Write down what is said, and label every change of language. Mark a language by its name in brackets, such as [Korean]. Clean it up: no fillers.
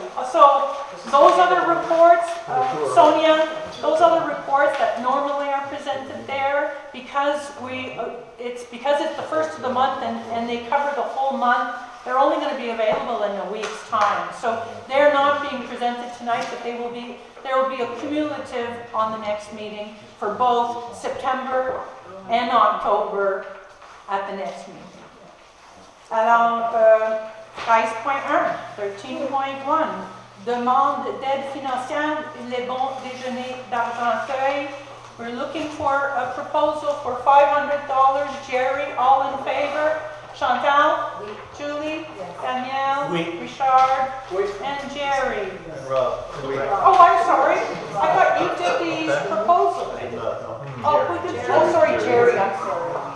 [English] So those other reports, Sonia, those other reports that normally are presented there, because it's the first of the month and they cover the whole month, they're only going to be available in a week's time. So they're not being presented tonight, but there will be a cumulative on the next meeting for both September and October at the next meeting. [French] Alors, 13.1, 13.1, demande d'aide financière, les bons déjeuners d'Argenteuil. [English] We're looking for a proposal for $500. Jerry, all in favor? Chantal? [French] Oui. [English] Julie? Danielle? [French] Oui. [English] Richard? [French] Oui. [English] And Jerry? And Rob. Oh, I'm sorry. I thought you did these proposals. Oh, we did, oh, sorry, Jerry, I'm sorry.